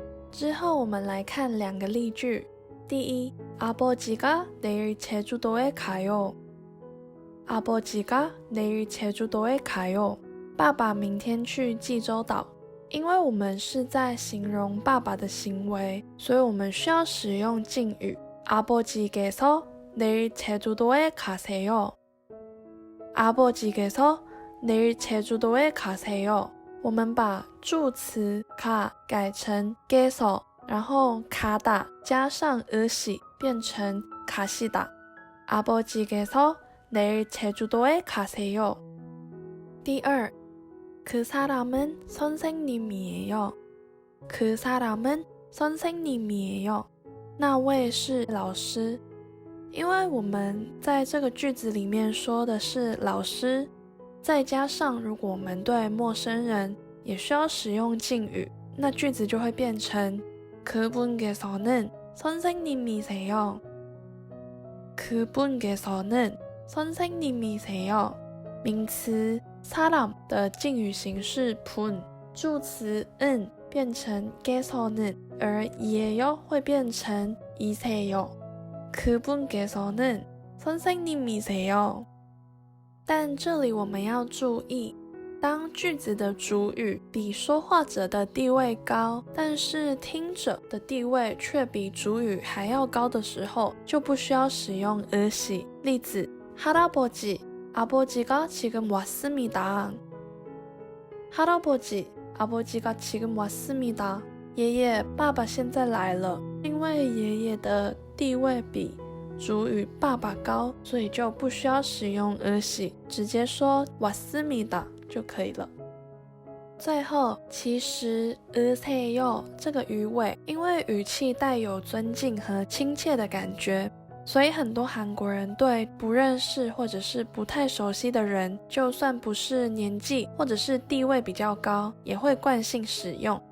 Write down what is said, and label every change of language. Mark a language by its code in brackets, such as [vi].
[zh] 之后我们来看两个例句。第一， [ko] 아버지가 내일 제주도에 가요。 아버지가 내일 제주도에 가요. [zh] 爸爸明天去济州岛。因为我们是在形容爸爸的行为，所以我们需要使用敬语。 [ko] 아버지께서 내일 제주도에 가세요. 아버지께서 내일 제주도에 가세요. [zh] 我们把助词 가 改成 게서， 然后 가다 加上 으시 变成 가시다. [ko] 아버지께서 내일 제주도에 가세요. [zh] 第二， [ko] 그 사람은 선생님이에요. 그 사람은 선생님이에요. [zh] 那位是老师。因为我们在这个句子里面说的是老师，再加上如果我们对陌生人也需要使用敬语，那句子就会变成 [ko] 그분께서는 선생님이세요. 그분께서는 선생님이세요. [zh] 名词 사람 的敬语形式 분， 助词 은 变成 개서는， 而예요会变成 이세요. [ko] 그분께서는 선생님이세요. [zh] 但这里我们要注意，当句子的主语比说话者的地位高，但是听者的地位却比主语还要高的时候，就不需要使用으시。例子， [ko] 할아버지 아버지가 지금 왔습니다. 할아버지 아버지가 지금 왔습니다. [zh] 爷爷爸爸现在来了。因为爷爷的地位比主语爸爸高，所以就不需要使用으시，直接说왔습니다就可以了。最后，其实으세요这个语尾，因为语气带有尊敬和亲切的感觉，所以很多韩国人对不认识或者是不太熟悉的人，就算不是年纪或者是地位比较高，也会惯性使用。